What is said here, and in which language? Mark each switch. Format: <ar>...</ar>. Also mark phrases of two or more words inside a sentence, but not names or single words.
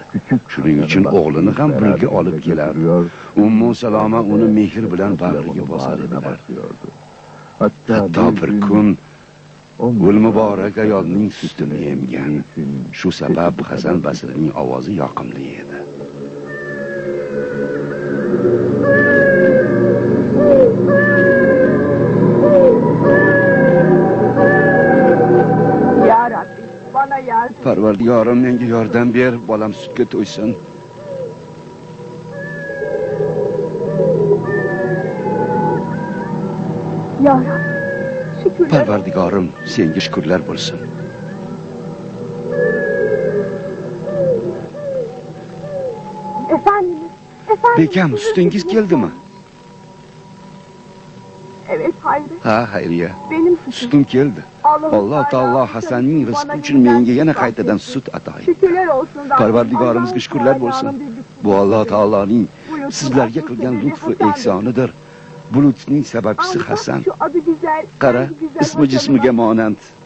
<uz>Shuning uchun o'g'lini ham birga olib kelardi. Ummu Saloma uni mehr bilan bag'riga bosar edilar. Hatto bir kun Gul muborak ayolning sutini emgan. Shu sabab Hasan Basrining ovozi yoqimli edi.</uz> <tr>Ya Rabbi, bana yardım.</tr> <uz>Parvardigorim, menga yordam ber, bolam sutga to'ysin. Ya Rabbi. Parvardigorim, senga shukrlar bo'lsin.</uz> <tr>Efendim.</tr> <uz>Bekam, sutingiz keldimi?</uz> <tr>Evet, Hayri.</tr> <uz>Ha, Xayriya.</uz> <tr>Benim</tr> <uz>sutim keldi. Alloh taolo Hasanning rizqi uchun menga yana qaytadan sut ato etdi.</uz> <tr>Şükürler olsun.</tr> <uz>Parvardigorimizga shukrlar bo'lsin. Bu Alloh taoloning sizlarga qilgan lutfi ehsonidir. Bu lutfning sababchisi Hasan. Qara, ismi jismiga monand.</uz>